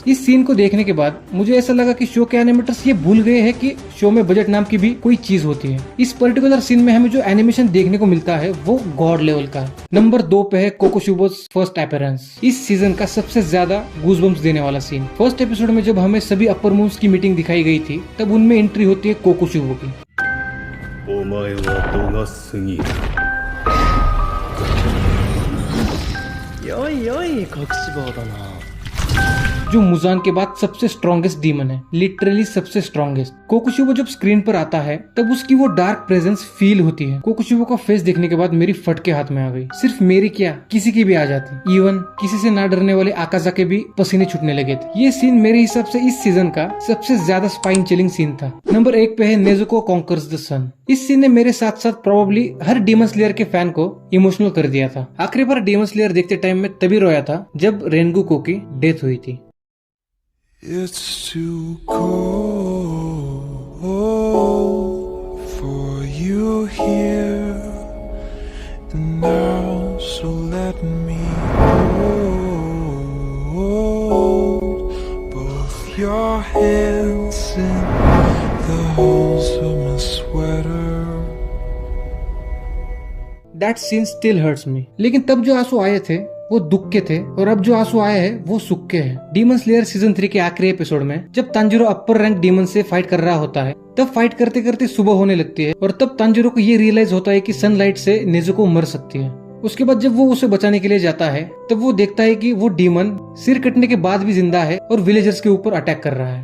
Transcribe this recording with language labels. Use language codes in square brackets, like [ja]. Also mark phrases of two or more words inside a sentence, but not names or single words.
[hi] इस सीन को देखने के बाद मुझे ऐसा लगा कि शो के एनिमेटर्स ये भूल गए हैं कि शो में बजट नाम की भी कोई चीज होती है। इस [en] particular scene [hi] में हमें जो एनिमेशन देखने को मिलता है वो [en] god level [hi] का है। नंबर 2 पे है कोकोशुबोस [en] first appearance. [hi] इस सीजन का सबसे ज्यादा गूजबम्स देने वाला सीन। [en] first episode [hi] में जब हमें सभी [en] upper moves [hi] की मीटिंग दिखाई गई थी, तब उनमें एंट्री होती है कोकोशुबो की। [ja] お前は度が過ぎるよいよい隠し棒だな [hi] जो मुजान के बाद सबसे [en] strongest demon [hi] है, लिटरली सबसे स्ट्रॉन्गेस्ट। कोकुशिबो जब स्क्रीन पर आता है तब उसकी वो [en] dark presence [hi] फील होती है। कोकुशिबो का फेस देखने के बाद मेरी फटके हाथ में आ गई। सिर्फ मेरी क्या, किसी की भी आ जाती। इवन किसी से ना डरने वाले आकाजा के भी पसीने छूटने लगे थे। ये सीन मेरे हिसाब से इस सीजन का सबसे ज्यादा [en] spine chilling scene [hi] था। नंबर 1 पे है नेजुको [en] conquers the sun. [hi] इस सीन ने मेरे साथ साथ प्रोबेबली हर डीमन स्लेयर के फैन को इमोशनल कर दिया था। आखिरी बार डीमन स्लेयर देखते टाइम में तभी रोया था जब रेनगुको की डेथ हुई थी। [en] It's too cold for you here now, so let me hold both your hands in the holes of my sweater. That scene still hurts me. [hi] लेकिन तब जो आंसू आए थे वो दुख के थे और अब जो आंसू आए हैं वो सुख के हैं। डीमन स्लेयर सीजन 3 के आखिरी एपिसोड में जब तांजिरो [en] upper rank demon [hi] से फाइट कर रहा होता है तब फाइट करते करते सुबह होने लगती है और तब तांजिरो को ये रियलाइज होता है कि सनलाइट से नेजुको मर सकती है। उसके बाद जब वो उसे बचाने के लिए जाता है तब वो देखता है कि वो डीमन सिर कटने के बाद भी जिंदा है और विलेजर्स के ऊपर अटैक कर रहा है।